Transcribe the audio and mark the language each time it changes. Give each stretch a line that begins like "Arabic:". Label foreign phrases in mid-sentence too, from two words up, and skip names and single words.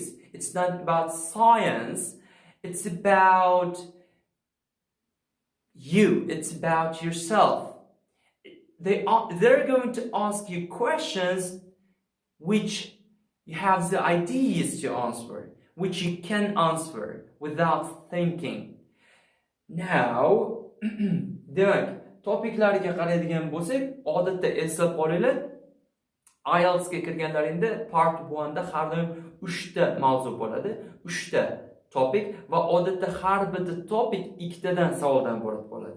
English: It's not about science. It's about you. It's about yourself. They're going to ask you questions which you have the ideas to answer, which you can answer without thinking. Now,
Uzbek: demak, topiklarga qaraydigan bo'lsak, odatda eslab qolinglar, IELTS ga kirganlaringda part 1 da har doim 3 ta mavzu bo'ladi, 3 ta topik va odatda har bitta topik 2 tadan savoldan iborat bo'ladi.